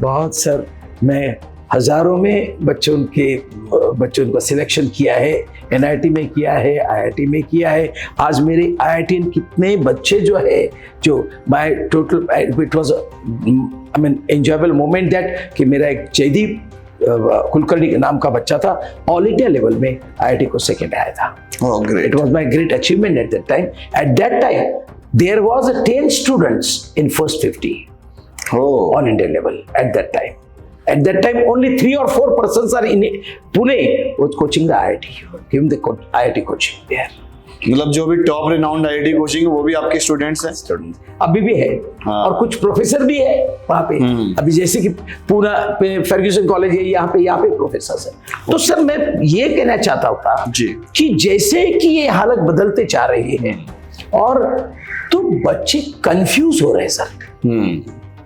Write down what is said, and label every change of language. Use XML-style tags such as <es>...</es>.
<hi>बहुत सर, मैं हजारों में बच्चों का सिलेक्शन किया है, एनआईटी में किया है, आईआईटी में किया है। आज मेरे आईआईटी कितने बच्चे जो है, जो</hi> <en>my total it was I mean enjoyable moment that</en> <hi>कि मेरा एक जयदीप कुलकर्णी के नाम का बच्चा था, ऑल इंडिया लेवल में आईआईटी को सेकंड आया था।</hi> <en>Oh, great. It was my great achievement at that time. At that time, there was 10 students in first 50 on Indian level at that time. At that time, only 3 or 4 persons are in Pune was coaching the IIT, giving the IIT coaching there.</en> <hi>मतलब जो भी top renowned IIT coaching है वो भी आपके students हैं? अभी भी है। हाँ। और कुछ प्रोफेसर भी है वहाँ पे। अभी जैसे कि पूना पे फर्ग्यूसन कॉलेज है, यहाँ पे प्रोफेसर है। तो सर मैं ये कहना चाहता था कि जैसे कि ये हालत बदलते जा रही है और तो बच्चे कंफ्यूज हो रहे हैं सर।</hi>